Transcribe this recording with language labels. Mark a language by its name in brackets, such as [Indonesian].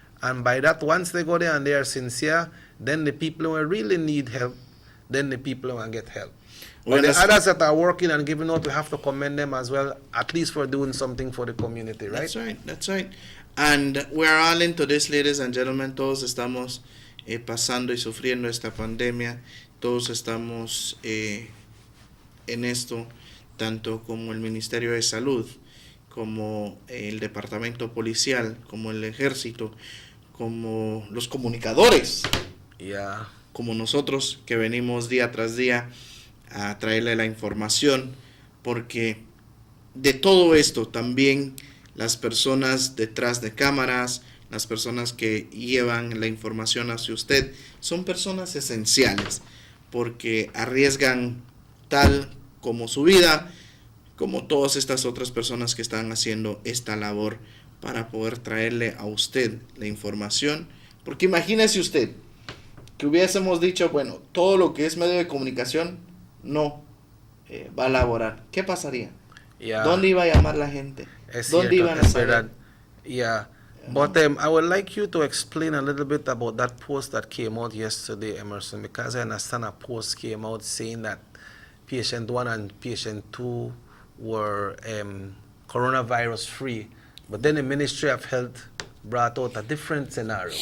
[English] And by that, once they go there and they are sincere, then the people who really need help, then the people who get help. But the others that are working and giving out, we have to commend them as well, at least for doing something for the community, right? That's right. And we're all into this, ladies and gentlemen. [Spanish] Todos estamos pasando y sufriendo esta pandemia. Todos estamos en esto, tanto como el Ministerio de Salud, como el Departamento Policial, como el Ejército, como los comunicadores. como nosotros, que venimos día tras día a traerle la información, porque de todo esto también las personas detrás de cámaras, las personas que llevan la información hacia usted, son personas esenciales, porque arriesgan tal como su vida, como todas estas otras personas que están haciendo esta labor para poder traerle a usted la información. Porque imagínese usted que hubiésemos dicho, bueno, todo lo que es medio de comunicación no va a laborar. ¿Qué pasaría? ¿Dónde iba a llamar la gente? ¿Dónde iban a saber? [English] But I would like you to explain a little bit about that post that came out yesterday, Emerson, because I understand a post came out saying that patient 1 and patient 2 were coronavirus free, but then the Ministry of Health brought out a different scenario.